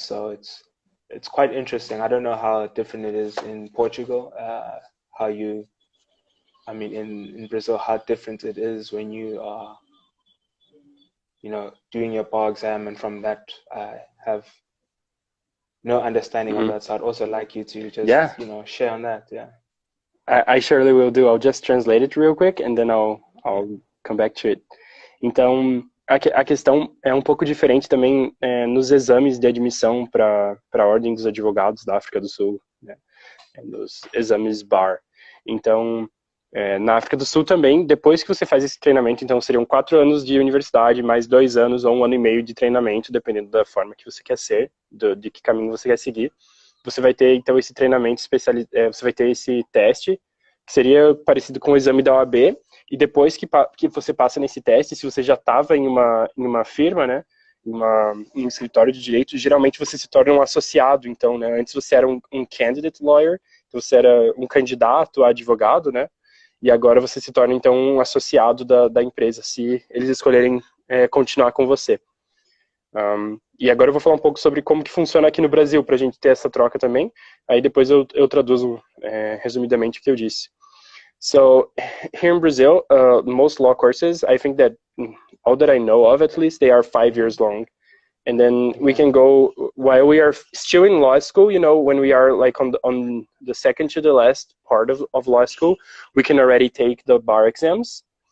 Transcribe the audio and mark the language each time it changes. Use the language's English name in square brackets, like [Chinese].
[English] So it's quite interesting. I don't know how different it is in Portugal, in Brazil, how different it is when you are doing your bar exam, and from that I have no understanding of that, so I'd also like you to just share on that. Yeah. I surely will do. I'll just translate it real quick and then I'll come back to it. [Portuguese] Então, a questão é um pouco diferente também nos exames de admissão para a Ordem dos Advogados da África do Sul, né? Nos exames BAR. Então, na África do Sul também, depois que você faz esse treinamento, então seriam 4 anos de universidade, mais 2 anos ou 1 ano e meio de treinamento, dependendo da forma que você quer ser, de que caminho você quer seguir. Você vai ter, então, esse treinamento você vai ter esse teste, que seria parecido com o exame da OAB, e depois que você passa nesse teste, se você já estava em uma firma, né, em um escritório de direito, geralmente você se torna um associado. Então, né, antes você era um [English] candidate lawyer, [Portuguese] então você era um candidato a advogado, né, e agora você se torna, então, um associado da empresa, se eles escolherem continuar com você. E agora eu vou falar um pouco sobre como que funciona aqui no Brasil, para a gente ter essa troca também. Aí depois eu traduzo resumidamente o que eu disse. [English] So, here in Brazil, most law courses, I think that all that I know of, at least, they are 5 years long. And then we can go, while we are still in law school, when we are like on the second to the last part of law school, we can already take the bar exams.